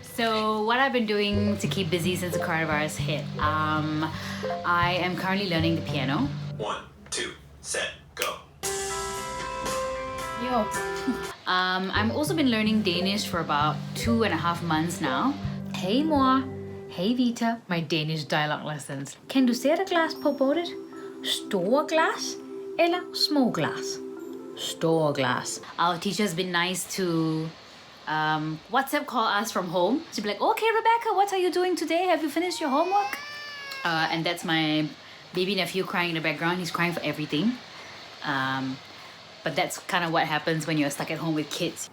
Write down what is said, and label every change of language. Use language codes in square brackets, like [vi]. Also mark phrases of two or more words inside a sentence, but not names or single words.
[en] So what I've been doing to keep busy since the coronavirus hit, I am currently learning the piano. 1, 2, set, go. Yo. I've also been learning Danish for about 2.5 months now. Hey mor, hey Vita, my Danish dialogue lessons. [da] Kan du sætte glas på bordet? Store glas eller små glas? Store glas. [en] Our teacher's been nice to WhatsApp call us from home. She'd be like, okay Rebecca, what are you doing today? Have you finished your homework? And that's my baby nephew crying in the background. He's crying for everything. But that's kind of what happens when you're stuck at home with kids.